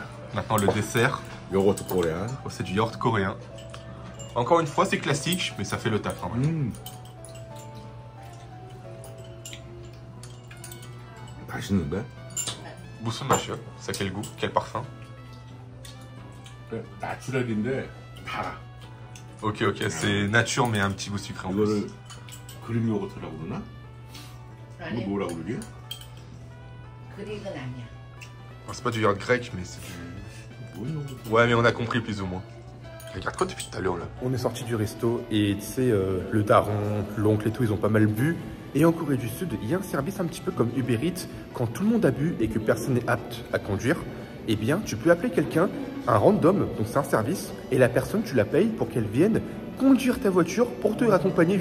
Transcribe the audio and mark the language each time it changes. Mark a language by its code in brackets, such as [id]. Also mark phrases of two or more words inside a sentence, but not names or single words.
[fr] Maintenant, le dessert. Yaourt coréen. Oh, c'est du yaourt coréen. Encore une fois, c'est classique, mais ça fait le taf. Hein, ouais. [ko] 맛있는데? [fr] Bousson monsieur, ça quel goût, quel parfum. [ko] 나추럴인데 달아. [fr] Ok, c'est nature mais un petit goût sucré en plus. [ko] 이거를 그릭 요거트라고 그러나? 아니, 이거 뭐라고 그러게? 그릭은 아니야. [fr] Bon, c'est pas du yaourt grec, mais c'est du... Ouais, mais on a compris plus ou moins. Regarde quoi depuis tout à l'heure là. On est sorti du resto et tu sais, le daron, l'oncle et tout, ils ont pas mal bu. Et en Corée du Sud, il y a un service un petit peu comme Uber Eats. Quand tout le monde a bu et que personne n'est apte à conduire, eh bien, tu peux appeler quelqu'un, un random, donc c'est un service, et la personne, tu la payes pour qu'elle vienne conduire ta voiture pour te raccompagner jusqu'à chez toi.